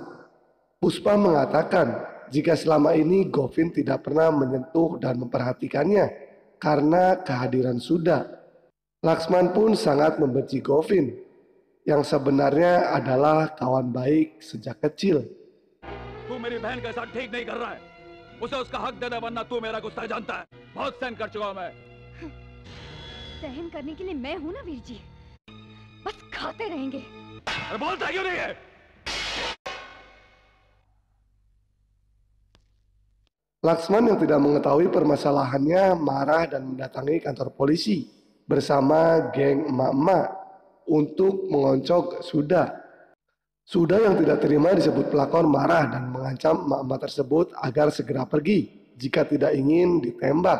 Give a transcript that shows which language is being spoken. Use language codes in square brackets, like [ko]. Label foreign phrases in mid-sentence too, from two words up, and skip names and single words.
[id] Puspa mengatakan jika selama ini Govin tidak pernah menyentuh dan memperhatikannya karena kehadiran Suda. Laksman pun sangat membenci Govin yang sebenarnya adalah kawan baik sejak kecil. [hi] तू मेरी बहन के साथ ठीक नहीं कर रहा है उसे उसका हक दे दे वरना तू मेरा गुस्सा जानता है बहुत सहन कर चुका हूं मैं सहन करने के लिए मैं हूं ना वीर जी बस खाते रहेंगे अरे बोलता क्यों नहीं है [id] Laksman yang tidak mengetahui permasalahannya marah dan mendatangi kantor polisi bersama geng emak-emak untuk mengoncok Suda. Suda yang tidak terima disebut pelakor marah dan mengancam emak-emak tersebut agar segera pergi jika tidak ingin ditembak.